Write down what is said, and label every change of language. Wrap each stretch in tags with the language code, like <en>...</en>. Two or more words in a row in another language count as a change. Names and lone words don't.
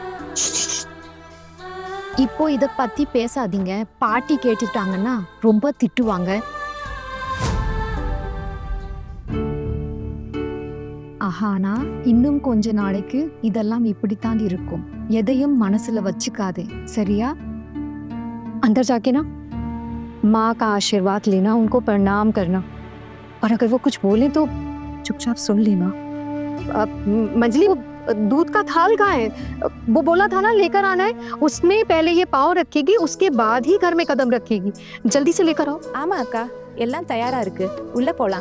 <ta>இப்போ இத பத்தி பேசாதீங்க. பாட்டி கேட்டுட்டாங்கன்னா ரொம்ப திட்டுவாங்க. ஆஹானா, இன்னும் கொஞ்ச நாளைக்கு இதெல்லாம் இப்படித்தான் இருக்கும். எதையும் மனசுல வச்சுக்காதே, சரியா?</ta> <hi>अंदर जाके ना माँ का आशीर्वाद लेना, उनको प्रणाम करना, और अगर वो कुछ बोले तो चुपचाप सुन लेना। मंजली, वो दूध का थाल कहाँ है? वो बोला था ना लेकर आना है। उसमें पहले ये पाव रखेगी, उसके बाद ही घर में कदम रखेगी। जल्दी से लेकर आओ।</hi> <ta>ஆமா அக்கா, எல்லாம் தயாரா இருக்கு. உள்ள போலாம்.</ta>